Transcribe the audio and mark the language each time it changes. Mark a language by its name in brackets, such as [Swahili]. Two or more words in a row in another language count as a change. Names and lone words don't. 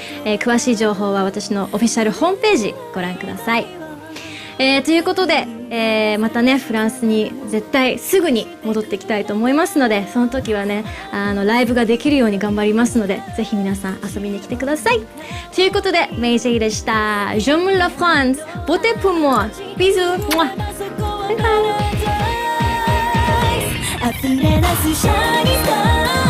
[Japanese] 詳しい情報は私のオフィシャルホームページご覧ください。ということで、またねフランスに絶対すぐに戻ってきたいと思いますので、その時はねライブができるように頑張りますので、ぜひ皆さん遊びに来てください。ということでメイジェイでした。 [French] Je m'appelle la France. Votez pour moi. Bisous. [English] Bye bye.